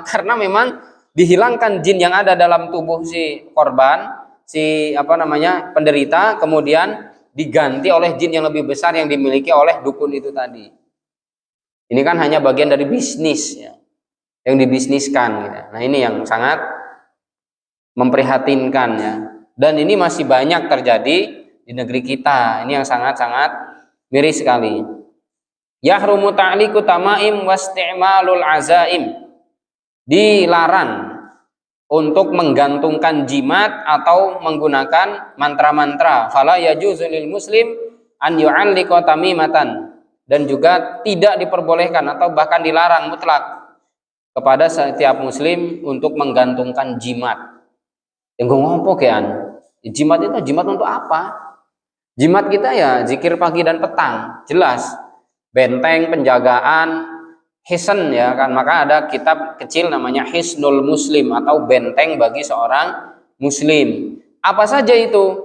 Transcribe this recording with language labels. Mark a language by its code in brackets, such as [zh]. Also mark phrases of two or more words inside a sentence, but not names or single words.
[id] Karena memang dihilangkan jin yang ada dalam tubuh si korban, si penderita, kemudian diganti oleh jin yang lebih besar yang dimiliki oleh dukun itu tadi. Ini kan hanya bagian dari bisnis ya, yang dibisniskan gitu. Nah, ini yang sangat memprihatinkan ya. Dan ini masih banyak terjadi di negeri kita. Ini yang sangat-sangat miris sekali. [ar] يحرم تعليق التمائم واستعمال العزائم. [id] Dilarang untuk menggantungkan jimat atau menggunakan mantra-mantra. [ar] فلا يجوز للمسلم أن يعلق تميمة. [id] Dan juga tidak diperbolehkan atau bahkan dilarang mutlak kepada setiap muslim untuk menggantungkan jimat. Yang gue ngopo kean? Jimat itu jimat untuk apa? Jimat kita ya zikir pagi dan petang, jelas. Benteng penjagaan, hisn ya kan. Maka ada kitab kecil namanya Hisnul Muslim atau benteng bagi seorang muslim. Apa saja itu?